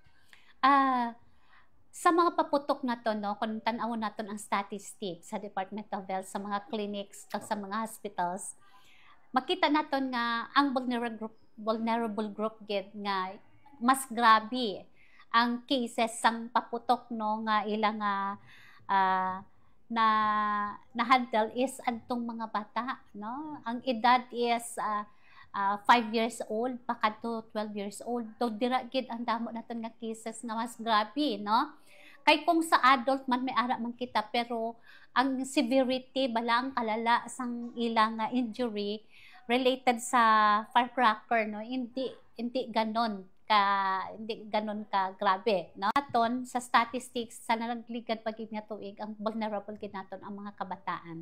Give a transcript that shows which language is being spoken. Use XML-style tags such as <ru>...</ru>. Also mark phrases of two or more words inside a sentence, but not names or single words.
<hil>Sa mga paputok na to no kung tan-awon naton ang statistics sa Department of Health sa mga clinics kag sa mga hospitals makita naton nga ang</hil> <en>vulnerable group</en> <hil>gid nga mas grabe ang cases sang paputok no nga ilang na handle is adtong mga bata no ang edad is</hil> <en>5 years old</en> <hil>pakadto</hil> <en>12 years old</en> <hil>do dira gid ang damo naton nga cases nga mas grabe no kay kung sa adult man may ara man kita pero ang severity bala ang kalala sang ilang injury related sa firecracker no hindi ganon ka grabe no aton sa statistics sa nagligad pagid nga tuig ang vulnerable gid naton ang mga kabataan.</hil>